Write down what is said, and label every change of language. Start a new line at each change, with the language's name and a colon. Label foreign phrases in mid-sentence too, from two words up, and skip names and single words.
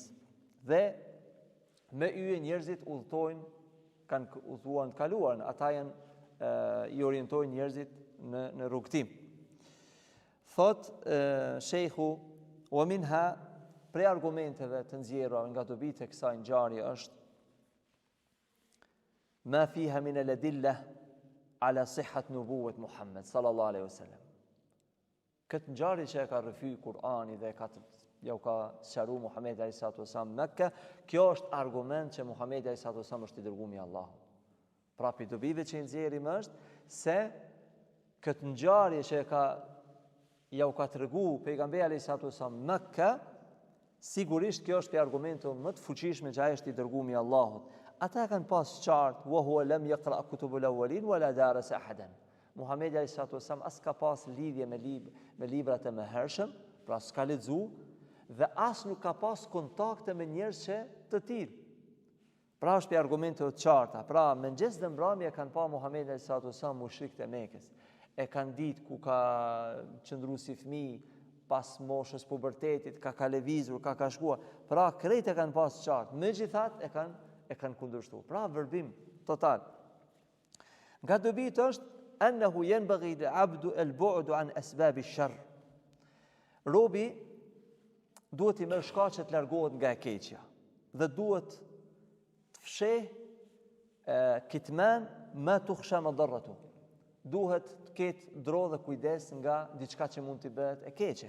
Albanian: Dhe me yje njerëzit udhtojnë, kanë udhëtuar të kaluarën, ata i orientojnë njerëzit në rrugtim. Thot Sheikhu,
Arabic: ومنها,
Albanian: prej argumenteve të nxjerrura nga dobit e kësaj ngjarje është
Arabic: ما فيها من الأدلة على صحة نبوة محمد صلى الله عليه وسلم.
Albanian: Këtë ngjarje që e ka rrëfy Kur'ani dhe ja u ka sqaruar Muhamedi
Arabic: alayhi salatu wasallam
Albanian: Mekka, kjo është argument që Muhamedi
Arabic: alayhi salatu wasallam
Albanian: është i dërguari i Allahut. Pra pi dobive që i nxjerrim është se këtë ngjarje që ja u ka treguar pejgamberi
Arabic: alayhi salatu wasallam
Albanian: Mekka, sigurisht kjo është argumenti më të fuqishëm që ai është i dërguari i Allahut. Ata kanë pas qartë
Arabic: وهو لم يقرأ كتب الأولين ولا درس أحدا.
Albanian: Muhamedi
Arabic: alayhi salatu wasallam
Albanian: as ka pas lidhje me librat e mëhershëm, pra s'ka lexu dhe as nuk ka pas kontakte me njerëz që të tillë. Pra është për argumente të qarta. Pra mëngjes dhe mbrëmje kanë pa Muhamedi
Arabic: alayhi salatu wasallam
Albanian: mushrikët e Mekës. E kanë ditë ku ka qëndruar si fëmijë pas moshës pubertetit, ka lëvizur, ka shkuar. Pra krejt e kanë pas qartë. Megjithatë e kanë kundërshtuar. Pra verbim total. Nga dobit është
Arabic: أنه ينبغي للعبد البعد عن أسباب الشر.
Albanian: Robi duhet i merr shkaqe të largohet nga e keqja dhe duhet të fsheh
Arabic: kitman ma tukhsha madarratu.
Albanian: Duhet të ketë dro dhe kujdes nga diçka që mund t'i bëhet e keqe.